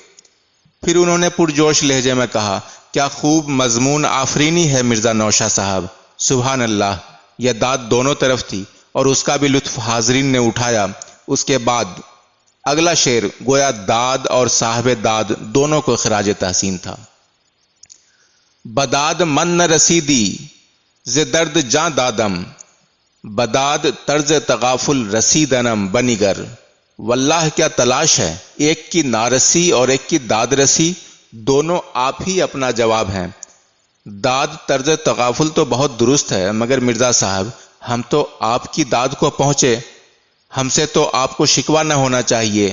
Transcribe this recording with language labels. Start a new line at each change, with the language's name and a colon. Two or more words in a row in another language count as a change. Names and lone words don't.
Urdu: پھر انہوں نے پرجوش لہجے میں کہا، کیا خوب مضمون آفرینی ہے مرزا نوشہ صاحب،
Arabic: سبحان اللہ۔
Urdu: یہ داد دونوں طرف تھی اور اس کا بھی لطف حاضرین نے اٹھایا۔ اس کے بعد اگلا شعر گویا داد اور صاحب داد دونوں کو خراج تحسین تھا۔
Persian: بداد من نہ رسیدی ز درد جاں دادم، بداد طرز تغافل رسیدنم بنیگر۔
Urdu: واللہ کیا تلاش ہے، ایک کی نارسی اور ایک کی داد رسی، دونوں آپ ہی اپنا جواب ہیں۔ داد طرز تغافل تو بہت درست ہے، مگر مرزا صاحب ہم تو آپ کی داد کو پہنچے، ہم سے تو آپ کو شکوہ نہ ہونا چاہیے۔